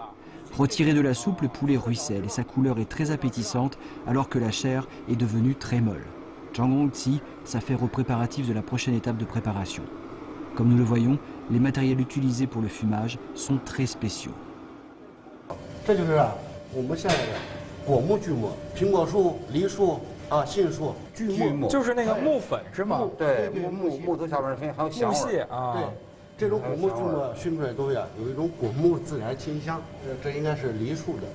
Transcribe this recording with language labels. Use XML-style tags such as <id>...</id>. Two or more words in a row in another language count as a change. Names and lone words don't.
<fr>Retiré de la soupe, le poulet ruisselle et sa couleur est très appétissante alors que la chair est devenue très molle. Zhang Rongqi s'affaire aux préparatifs de la prochaine étape de préparation. Comme nous le voyons, les matériels utilisés pour le fumage sont très spéciaux.</fr> <zh>这就是我们现在的果木锯末，苹果树、梨树。杏树锯末就是那个木粉是吗？对，木头下边还有香味啊。对，这种果木锯末熏出来东西有一种果木自然清香，这应该是梨树的。</zh>